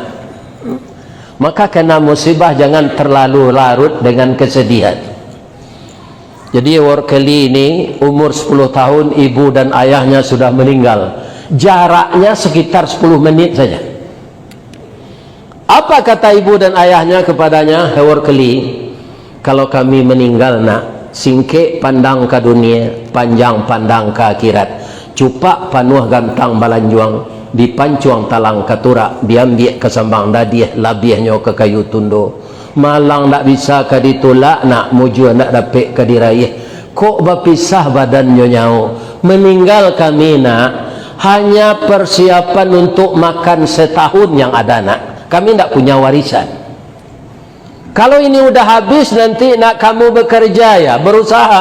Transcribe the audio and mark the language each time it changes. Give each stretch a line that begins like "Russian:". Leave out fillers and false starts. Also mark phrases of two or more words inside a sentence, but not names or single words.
Indonesian: Maka kena musibah jangan terlalu larut dengan kesedihan. Jadi Horkeli ini umur 10 tahun, ibu dan ayahnya sudah meninggal. Jaraknya sekitar 10 menit saja. Apa kata ibu dan ayahnya kepadanya? Horkeli, kalau kami meninggal nak,
Minangkabau: singke pandang ke dunia, panjang pandang ke akhirat. Cupak panuh gantang balanjuang, dipancuang talang katura, diambil ke sambang dadiah, labiahnya ke kayu tundo. Malang tak bisa ke ditolak nak, mujur nak dapat ke diraih. Kok berpisah badannya nyau.
Indonesian: Meninggal kami nak, hanya persiapan untuk makan setahun yang ada nak. Kami tak punya warisan. Kalau ini udah habis nanti nak kamu bekerja ya, berusaha.